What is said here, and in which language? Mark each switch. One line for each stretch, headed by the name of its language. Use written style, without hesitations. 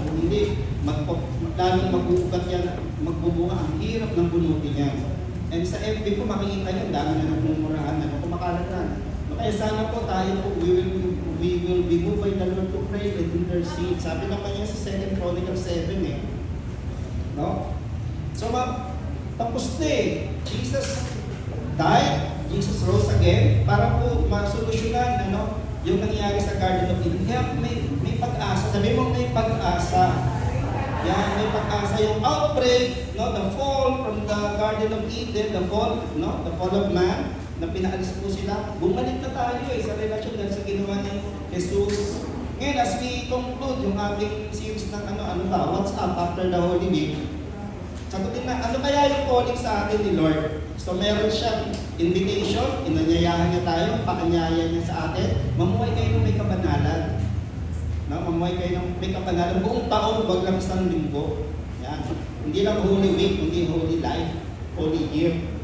Filipino: Kung hindi, lalong mag-uugat yan, magbubunga, ang hirap ng bunutin yan. And sa FB ko, makikita niyo, dami na nagmumurahan, kumakalat na. Kaya sana po tayo po,
English: we will be moved by the Lord to pray and intercede.
Filipino: Sabi naman niya sa 2 Chronicles 7 no?
English: So
Filipino: tapos na
English: Jesus died, Jesus rose again
Filipino: para po masolusyonan yung nangyari sa
English: Garden of Eden.
Filipino: Kaya may pag-asa. Sabi mo may pag-asa. Yan, may pag-asa. Yung outbreak,
English: the fall from the Garden of Eden, the fall of man,
Filipino: na pinaalis po sila, bumalik na tayo sa relasyon dahil sa ginawa ni Jesus. Ngayon,
English: as we conclude
Filipino: yung ating series ng What's Up After the Holy Week, sagutin na, ano kaya yung calling sa atin ni Lord? So meron siyang invitation, inanyayahan niya tayo, pakanyaya niya sa atin, mamuhay kayo ng may kabanalan. Mamuhay kayo ng may kabanalan. Buong taon, wag lang isang linggo. Yan. Hindi lang Holy Week, hindi Holy Life, Holy Year.